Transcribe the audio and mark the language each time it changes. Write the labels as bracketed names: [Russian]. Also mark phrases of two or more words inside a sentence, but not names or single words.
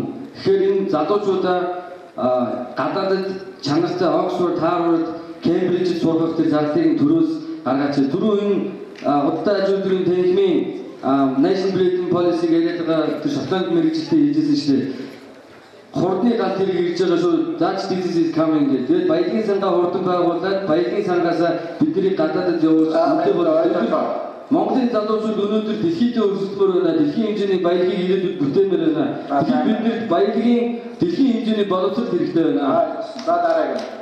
[Mongolian] Тэгэхээр энэ залуучуудаа гадаадд чанартай Оксфорд, Харвард, Кембрижид сургах тэр зарлалын төрөөс гаргаач. Түрүү энэ удаа ажилтны танхимын National Branding Policy гэдэг тэр Шотланд мэргэжилтэд хийжсэн шүү дээ. Хурдны гал тэр ирж байгаа шүү. [English] That this is coming гэдэг. [Mongolian] Тэгээд баялагын сангаа хурдан байгуулад баялагын сангаас бидний гадаадд явуулж Монголын залуучууд өнөөдөр дэлхийдээ өрсөлдмөр байна. Дэлхийн хэмжээний баялагын ирээдүйд бүтээмээр байна. Тэгэхээр бид нэр баялагын дэлхийн хэмжээний боловсрол хэрэгтэй байна. За дараагийн.